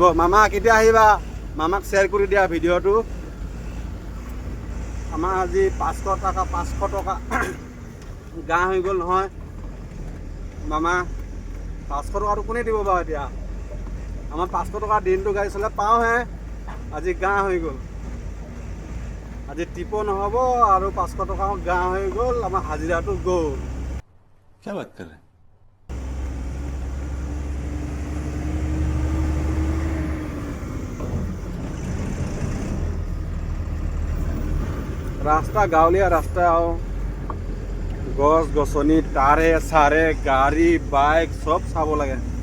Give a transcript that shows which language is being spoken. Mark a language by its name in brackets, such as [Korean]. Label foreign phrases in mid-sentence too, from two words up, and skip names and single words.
[Assamese] মামা কেতিয়া আহিবা? মামাক শ্বেয়াৰ কৰি দিয়া ভিডিঅ'টো। আমাৰ আজি 500 টকা গা হৈ গ'ল নহয় মামা। 500 টকাটো কোনে দিব বাৰু এতিয়া? আমাৰ 500 টকা দিনটো গাড়ী চলাই পাওঁহে, আজি গা হৈ গ'ল। আজি টিপো নহ'ব আৰু 500 টকাও গা হৈ গ'ল। আমাৰ হাজিৰাটো গ'ল। [Hindi] क्या बात कर रहे हैं? [Assamese] ৰাস্তা গাঁৱলীয়া ৰাস্তা আৰু গছ গছনি তাৰে চাৰে গাড়ী বাইক চব চাব লাগে।